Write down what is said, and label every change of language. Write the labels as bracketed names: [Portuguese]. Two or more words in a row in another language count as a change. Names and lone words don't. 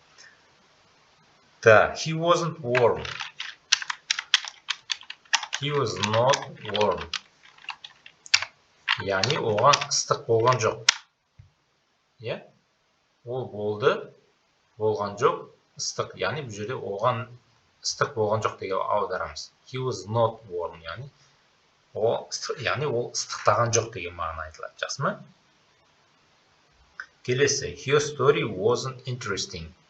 [English] He wasn't warm. He was not warm. [Kazakh] Яғни оған ыстық болған жоқ. Ол болды, болған жоқ, ыстық. Яғни бұл жерде оған ыстық болған жоқ деген аударамыз. [English] He was not warm. [Kazakh] Яғни ол ыстықтаған жоқ деген мағына айтылады. Жақсы ма? Келесі. [English] Her story wasn't interesting.